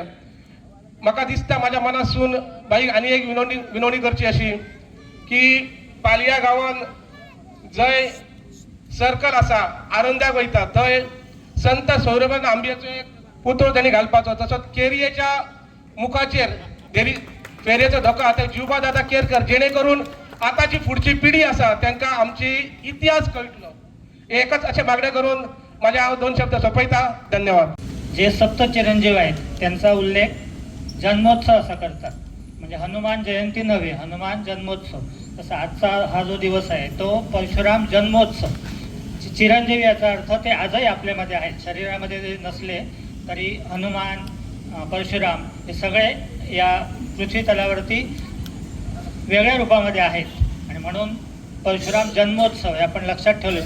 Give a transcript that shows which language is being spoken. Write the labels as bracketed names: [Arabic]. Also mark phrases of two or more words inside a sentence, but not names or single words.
[Konkani] म्हाका दिसता म्हाज्या मनासून बाईक आनी एक विनवणी करची अशी की पालया गांवान जंय सर्कल आसा, आरंद्याक वयता, थंय संत सौरभन आंब्याचो एक पुतळो त्यांनी घालपाचो. तसोच केरयेच्या मुखाचेर फेरयेचो धोको आतां जिवबा दादा केरकर, जेणे करून आताची फुडची पिढी आसा तांकां आमची इतिहास कळटलो. एकच अशें मागणें करून माझे हांव 2 शब्द सोंपयता. धन्यवाद. [Marathi] जे सप्त चिरंजीव आहेत त्यांचा उल्लेख जन्मोत्सव असा करतात, म्हणजे हनुमान जयंती नव्हे, हनुमान जन्मोत्सव. तसा आजचा हा जो दिवस आहे तो परशुराम जन्मोत्सव. चिरंजीव याचा अर्थ ते आजही आपल्यामध्ये आहेत, शरीरामध्ये जे नसले तरी हनुमान, परशुराम हे सगळे या पृथ्वी तलावरती वेगळ्या रूपामध्ये आहेत आणि म्हणून परशुराम जन्मोत्सव हे आपण लक्षात ठेवले.